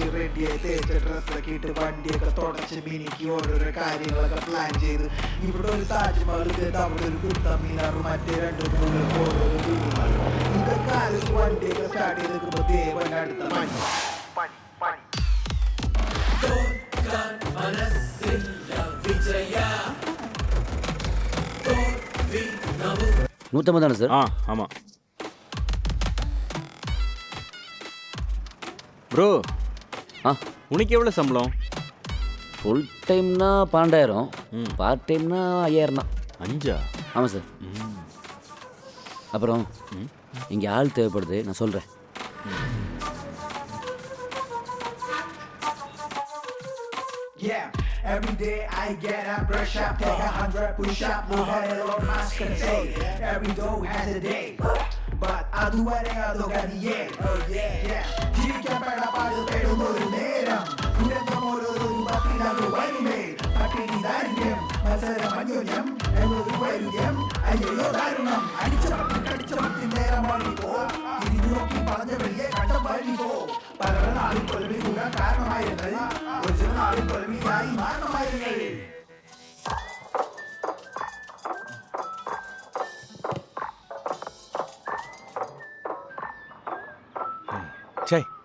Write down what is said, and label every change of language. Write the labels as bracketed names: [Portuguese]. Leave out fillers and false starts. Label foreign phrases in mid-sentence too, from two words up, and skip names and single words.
[Malayalam] റെഡിയായി തേച്ച ഡ്രസ്സൊക്കെ ഇട്ട് വണ്ടിയൊക്കെ തുടച്ച് മിനിക്ക് ഓരോരോ കാര്യങ്ങളൊക്കെ പ്ലാൻ ചെയ്ത് ഇവിടെ ഒരു താജ്മഹൽ അവിടെ ഒരു കുത്തമ്മീനാറും മറ്റേ 2-3 ഓരോരോ വീടുകളും ഇതൊക്കെ ആലോചിച്ച് വണ്ടിയൊക്കെ സ്റ്റാർട്ട് ചെയ്ത് നിൽക്കുമ്പോൾ ദേവൻ അടുത്ത പണി. [Tamil] நூற்றம்பது தானே சார்? ஆமாம் ப்ரோ. உனக்கு எவ்வளோ சம்பளம்? ஃபுல் டைம்னா 12,000, பார்ட் டைம்னா 5,000 தான். 5? ஆமாம் சார். அப்புறம் இங்கே ஆள் தேவைப்படுது, நான் சொல்கிறேன். [English] Every day I get up, brush up, take 100 push-up, look at it on my skin, say every dog has a day, but I do what I do at the end. Oh yeah. [Malayalam] ജീവിക്കാൻ പെടാപ്പാട് പെടുന്നൊരു നേരം ദുരന്തമോരോ രൂപത്തിലത് വരുമേ പട്ടിണി ദാരിദ്ര്യം മത്സരം അന്യോന്യം എന്നൊരു വൈരുദ്ധ്യം അയ്യോ ദാരുണം അടിച്ചമർത്തി നേരം വഴി പോ തിരിഞ്ഞു നോക്കി പറഞ്ഞ വലിയ കണ്ടം വഴി പോ പലരുടെ നാളിൽ കൊലവി കൂടാൻ കാരണമായിരുന്നത് ഒരു ചില നാളിൽ കൊലവിയായി മാറണമായിരുന്നത്. [Tamil] சே,